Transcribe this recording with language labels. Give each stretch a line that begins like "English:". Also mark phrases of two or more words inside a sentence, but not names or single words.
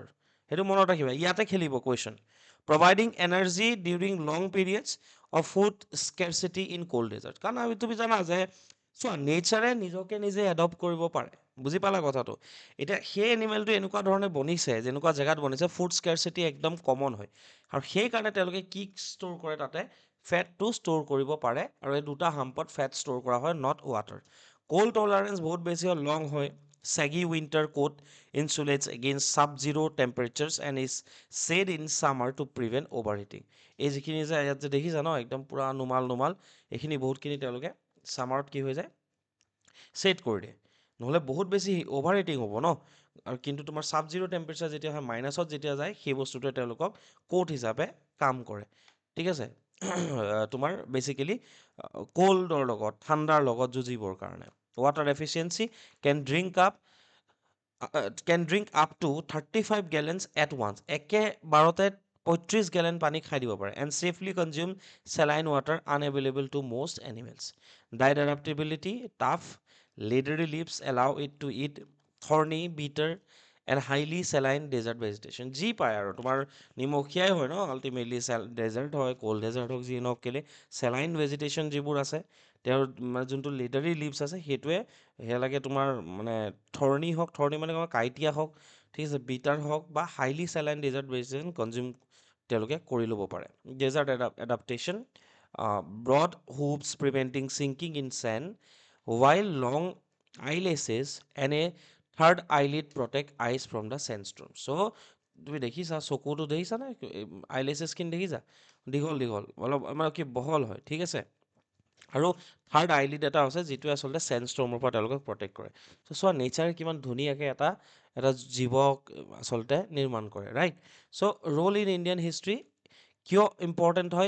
Assamese: সেইটো মনত ৰাখিবা, ইয়াতে খেলিব কুৱেশ্যন।
English: providing energy during long periods of food scarcity in cold desert,
Assamese: কাৰণ তুমি জানা যে চোৱা নেচাৰে নিজকে নিজে এডপ্ট কৰিব পাৰে, বুজি পালা কথাটো। এতিয়া সেই এনিমেলটো এনেকুৱা ধৰণে বনিছে, যেনেকুৱা জেগাত বনিছে,
English: food scarcity
Assamese: একদম কমন হয়, আৰু সেইকাৰণে তেওঁলোকে কি ষ্ট'ৰ কৰে তাতে, ফেটটো ষ্ট'ৰ কৰিব পাৰে, আৰু এই দুটা হাম্পত ফেট ষ্ট'ৰ কৰা হয়,
English: not water. cold tolerance
Assamese: বহুত বেছি হয়, লং হয়,
English: saggy winter coat insulates against sub-zero temperatures and is shade in summer to prevent overheating.
Assamese: এই যিখিনি যে ইয়াত যে দেখিছা ন, একদম পুৰা নুমাল, এইখিনি বহুতখিনি তেওঁলোকে ছামাৰত কি হৈ যায়, ছেট কৰি দিয়ে, নহ'লে বহুত বেছি
English: over heating
Assamese: হ'ব ন। আৰু কিন্তু তোমাৰ
English: sub-zero temperature
Assamese: যেতিয়া হয়, মাইনাছত যেতিয়া যায়, সেই বস্তুটোৱে তেওঁলোকক কোট হিচাপে কাম কৰে। ঠিক আছে, তোমাৰ বেচিকেলি ক'ল্ডৰ লগত, ঠাণ্ডাৰ লগত যুঁজিবৰ কাৰণে।
English: water efficiency can drink up to 35 gallons at once,
Assamese: একেবাৰতে 35 গেলেন পানী খাই দিব পাৰে।
English: and safely consume saline water unavailable to most animals. diet adaptability tough, leathery leaves allow it to eat thorny, bitter and highly saline desert vegetation.
Assamese: যি পায় আৰু তোমাৰ নিমখীয়াই হয় ন, আল্টিমেটলি ডেজাৰ্ট হয়,
English: cold desert
Assamese: হওক, যি নহওক কেলে
English: saline vegetation
Assamese: যিবোৰ আছে, তেওঁৰ মানে যোনটো
English: leathery leaves
Assamese: আছে, সেইটোৱে সেয়া লাগে তোমাৰ মানে থৰ্নি হওক, থৰ্নি মানে কাঁইটীয়া হওক, ঠিক আছে, বিটাৰ হওক, বা
English: highly saline desert vegetation consume
Assamese: তেওঁলোকে কৰি ল'ব পাৰে।
English: desert adaptation broad hoops preventing sinking in sand, while long eyelashes and a third eyelid protect eyes from the sandstorm.
Assamese: So তুমি দেখিছা চকুটো দেখিছা নে আইলেছেছ খিনি দেখিছা দীঘল দীঘল অলপ মানে কি বহল হয় ঠিক আছে আৰু
English: third eyelid
Assamese: এটা আছে যিটোৱে আচলতে চেণ্ডষ্টৰ্মৰ পৰা তেওঁলোকক প্ৰটেক্ট কৰে চ' চোৱা নেচাৰে কিমান ধুনীয়াকৈ এটা এটা জীৱক আচলতে নিৰ্মাণ কৰে ৰাইট চ'
English: role in Indian history
Assamese: কিয় ইম্পৰ্টেণ্ট হয়